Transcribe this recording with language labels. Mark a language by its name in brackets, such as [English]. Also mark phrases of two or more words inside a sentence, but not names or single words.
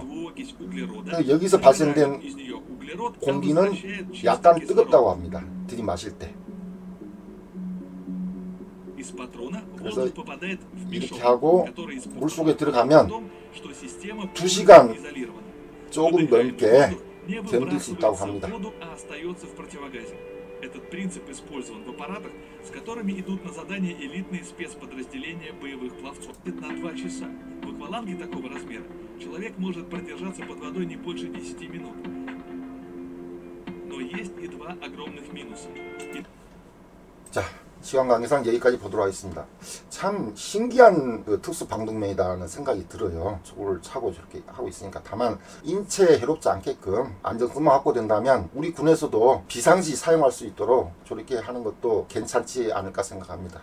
[Korean] 여기서 발생된 공기는 약간 뜨겁다고 합니다. 들이마실 때. 그래서 이렇게 하고 물속에 들어가면 2시간 조금 넘게 견딜 수 있다고 합니다. [Russian] Этот принцип использован в аппаратах, с которыми идут на задание элитные спецподразделения боевых пловцов. На 2 часа. В акваланге такого размера человек может продержаться под водой не больше 10 минут. Но есть и 2 огромных минуса. [Korean] 자, 시간 관계상 여기까지 보도록 하겠습니다. 참 신기한 특수 방독면이다라는 생각이 들어요. 저걸 차고 저렇게 하고 있으니까. 다만 인체에 해롭지 않게끔 안전성만 확보된다면 우리 군에서도 비상시 사용할 수 있도록 저렇게 하는 것도 괜찮지 않을까 생각합니다.